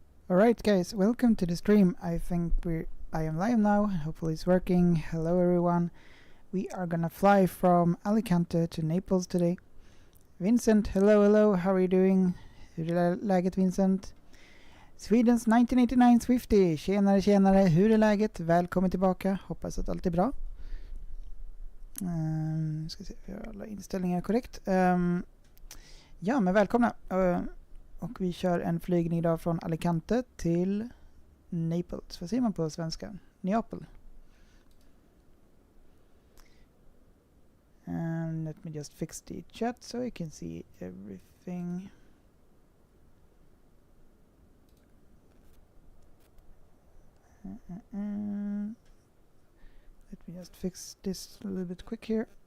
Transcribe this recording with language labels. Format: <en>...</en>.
<en>Alright guys, welcome to the stream. I am live now, hopefully it's working. Hello everyone. We are gonna fly from Alicante to Naples today. Vincent, hello, how are you doing?</en> <sv>Hur är läget Vincent? Swedens 1989 Swifty, tjenare, hur är läget? Välkommen tillbaka, hoppas att allt är bra. Ska se, vi har alla inställningar korrekt. Ja, men välkomna. Och vi kör en flygning idag från Alicante till Naples. Vad säger man på svenska? Neapel.</sv> <en>And let me just fix the chat so you can see everything. Let me just fix this a little bit quick here.</en>